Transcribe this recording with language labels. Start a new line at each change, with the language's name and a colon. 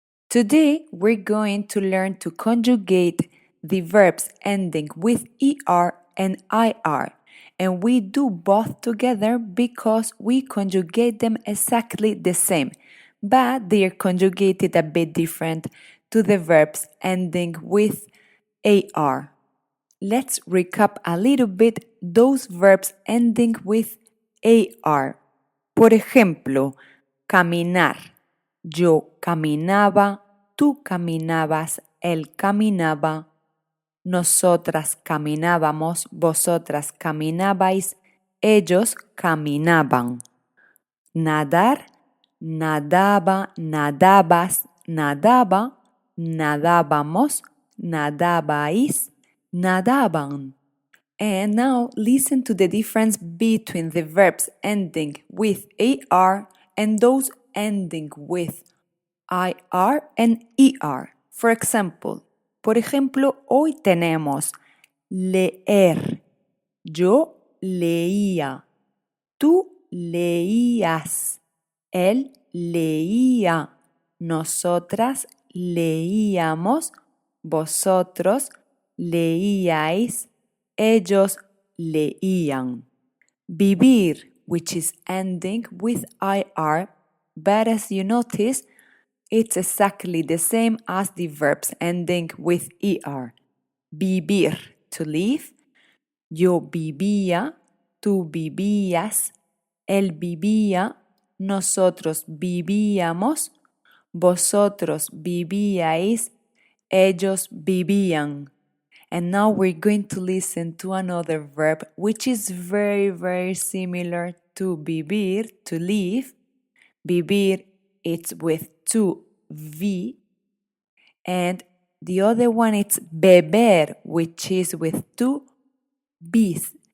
English: Today, we're going to learn to conjugate the verbs ending with ER and IR, and we do both together because we conjugate them exactly the same, but they are conjugated a bit different to the verbs ending with AR. Let's recap a little bit those verbs ending with AR.
Spanish: Por ejemplo, caminar. Yo caminaba, tú caminabas, él caminaba. Nosotras caminábamos, vosotras caminabais, ellos caminaban. Nadar, nadaba, nadabas, nadaba, nadábamos, nadabais, nadaban.
English: And now listen to the difference between the verbs ending with AR and those ending with IR and ER. For example,
Spanish: por ejemplo, hoy tenemos leer. Yo leía. Tú leías. Él leía. Nosotras leíamos. Vosotros leíais. Ellos leían.
English: Vivir, which is ending with IR, but as you notice, it's exactly the same as the verbs ending with ER. Vivir, to live.
Spanish: Yo vivía, tú vivías, él vivía, nosotros vivíamos, vosotros vivíais, ellos vivían.
English: And now we're going to listen to another verb which is very, very similar to vivir, to live. Vivir, it's with two V. And the other one it's beber, which is with two B's.